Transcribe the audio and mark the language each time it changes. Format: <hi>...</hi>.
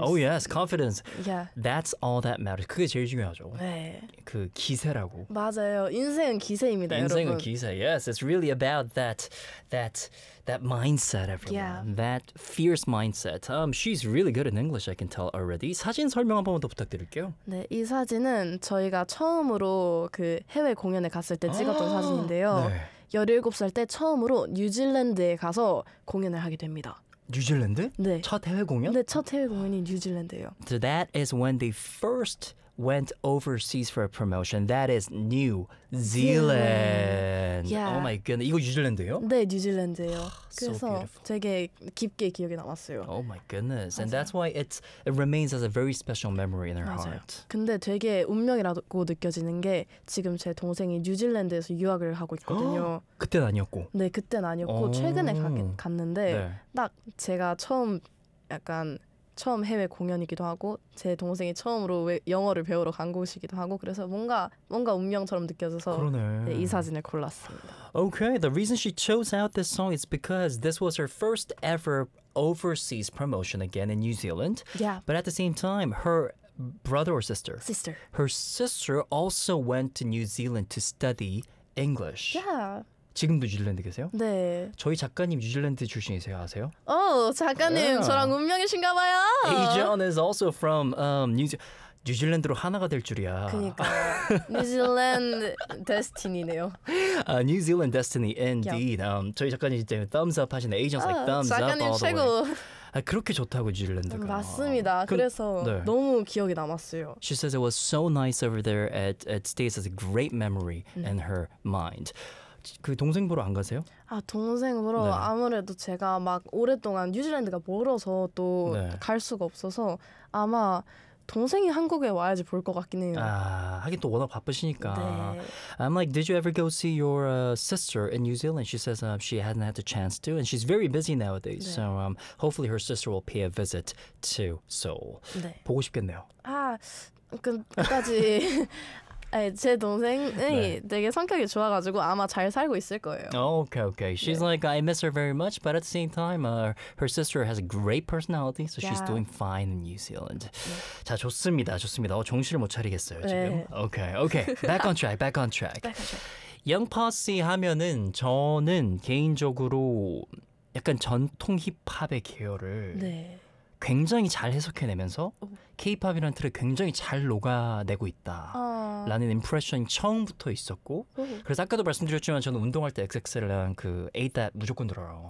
<en>Oh, yes, confidence. Yeah. That's all that matters.</en> <ko>그게 제일 중요하죠. 네. 그 기세라고. 맞아요. 인생은 기세입니다, 인생은 여러분. 인생은 기세.</ko> <en>Yes, it's really about that mindset, everyone. Yeah. That fierce mindset. She's really good in English, I can tell already.</en> <ko>사진 설명 한 번만 더 부탁드릴게요. 네, 이 사진은 저희가 처음으로 그 해외 공연에 갔을 때 찍었던 사진인데요. 네. 17살 때 처음으로 뉴질랜드에 가서 공연을 하게 됩니다. 뉴질랜드? 네. 첫 해외 공연? 네, 첫 해외 공연이 뉴질랜드예요.</ko> <en>So that is when they first went overseas for a promotion. That is New Zealand. Yeah. Oh my goodness.</en> <ko>이거 뉴질랜드예요? 네, 뉴질랜드예요. 그래서</ko> <en>so beautiful.</en> <ko>되게 깊게 기억에 남았어요.</ko> <en>Oh my goodness. 맞아요. And that's why it remains as a very special memory in her</en> <ko>맞아요.</ko> <en>heart.</en> <ko>근데 되게 운명이라고 느껴지는 게 지금 제 동생이 뉴질랜드에서 유학을 하고 있거든요. 그때는 아니었고. 네, 그때는 아니었고 오. 최근에 갔는데 네. 딱 제가 처음 약간 처음 해외 공연이기도 하고 제 동생이 처음으로 영어를 배우러 간 곳이기도 하고 그래서 뭔가 운명처럼 느껴져서 네, 이 사진을 골랐습니다.</ko> <en>Okay, the reason she chose out this song is because this was her first ever overseas promotion again in New Zealand. Yeah. But at the same time, her brother or sister? Sister. Her sister also went to New Zealand to study English. Yeah.</en> <ko>지금도 뉴질랜드 계세요? 네. 저희 작가님 뉴질랜드 출신이세요, 아세요? 오, 작가님</ko> <en>yeah.</en> <ko>저랑 운명이신가 봐요.</ko> <en>Ajeon is also from New Zealand로</en> <ko>하나가 될 줄이야.</ko> <en>그러니까 뉴질랜드 데스티니네요. New Zealand destiny indeed. Yeah.</en> <ko>저희 작가님 진짜</ko> <en>thumbs up</en> <ko>하시네.</ko> <en>Ajeon's like thumbs up all the way.</en> <ko>작가님 최고. 아, 그렇게 좋다고 뉴질랜드가. 맞습니다. 그래서 네. 너무 기억에 남았어요.</ko> <en>She says it was so nice over there. It stays as a great memory in her mind.</en> <ko>그 동생 보러 안 가세요? 아 동생 보러 네. 아무래도 제가 막 오랫동안 뉴질랜드가 멀어서 또 네. 갈 수가 없어서 아마 동생이 한국에 와야지 볼 것 같긴 해요. 아 하긴 또 워낙 바쁘시니까. 네.</ko> <en>I'm like, did you ever go see your sister in New Zealand? She says she hasn't had the chance to, and she's very busy nowadays.</en> <ko>네.</ko> <en>So hopefully her sister will pay a visit to Seoul.</en> <ko>네. 보고 싶겠네요. 아 끝까지. 네, 제 동생이 네. 되게 성격이 좋아가지고 아마 잘 살고 있을 거예요.</ko> <en>Okay, okay. She's 네. like, I miss her very much, but at the same time, her sister has a great personality, so yeah. she's doing fine in New Zealand.</en> <ko>네. 자, 좋습니다, 좋습니다. 정신을 못 차리겠어요, 지금. 네.</ko> <en>Okay, okay. Back on track, back on track. back on track.</en> <ko>영파씨 하면은 저는 개인적으로 약간 전통 힙합의 계열을 네. 굉장히 잘 해석해내면서 K-POP이라는 틀을 굉장히 잘 녹아내고 있다라는 임프레션이 처음부터 있었고 그래서 아까도 말씀드렸지만 저는 운동할 때 XXL을 한 그 A-DAT 무조건 들어요.</ko>